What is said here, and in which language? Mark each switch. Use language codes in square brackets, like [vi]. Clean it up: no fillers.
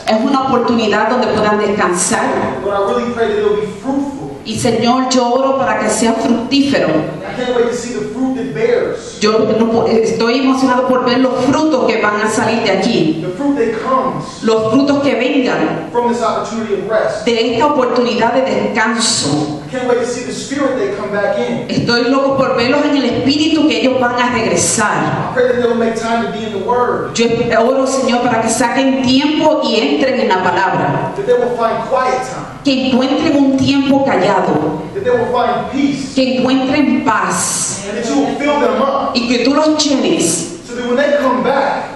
[es] Es una oportunidad donde puedan descansar. [en] But I really pray that it'll be fruitful. [es] Y Señor, yo oro para que sea fructífero. [en] I can't wait to see the fruit that bears. [es] Yo estoy emocionado por ver los frutos que van a salir de aquí. [en] The fruit that comes [es] Los frutos que vengan [en] from this opportunity of rest. [es] de esta oportunidad de descanso. [en] I can't wait to see the spirit that come back in. [es] Estoy loco por verlos en el espíritu, que ellos van a regresar. [en] I pray that they'll make time to be in the Word. [es] Yo oro, Señor, para que saquen tiempo y entren en la palabra. [en] That they will find quiet time. [es] Que encuentren un tiempo callado. [en] That they will find peace. [es] Que encuentren paz. [en] And that you will fill them up. [es] Y que tú los llenes. [en] So that when they come back,